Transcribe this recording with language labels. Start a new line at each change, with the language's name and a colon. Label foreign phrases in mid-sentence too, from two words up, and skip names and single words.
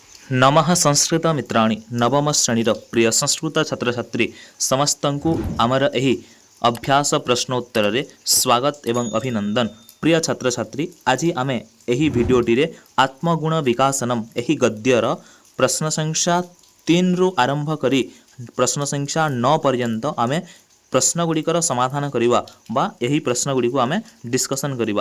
Sanskrit: नमः संस्कृत मित्राणि
Odia: ନବମ ଶ୍ରେଣୀର ପ୍ରିୟ ସଂସ୍କୃତ ଛାତ୍ର ଛାତ୍ରୀ ସମସ୍ତଙ୍କୁ ଆମର ଏହି ଅଭ୍ୟାସ ପ୍ରଶ୍ନୋତ୍ତର ରେ ସ୍ୱାଗତ ଏବଂ ଅଭିନନ୍ଦନ। ପ୍ରିୟ ଛାତ୍ର ଛାତ୍ରୀ ଆଜି ଆମେ ଏହି ଭିଡିଓଟି ରେ ଆତ୍ମଗୁଣ ବିକାସନମ ଏହି ଗଦ୍ୟର ପ୍ରଶ୍ନ ସଂଖ୍ୟା 3 ରୁ ଆରମ୍ଭ କରି ପ୍ରଶ୍ନ ସଂଖ୍ୟା 9 ପର୍ଯ୍ୟନ୍ତ ଆମେ ପ୍ରଶ୍ନ ଗୁଡ଼ିକର ସମାଧାନ କରିବା ବା ଏହି ପ୍ରଶ୍ନ ଗୁଡ଼ିକ ଆମେ ଡିସକସନ କରିବା।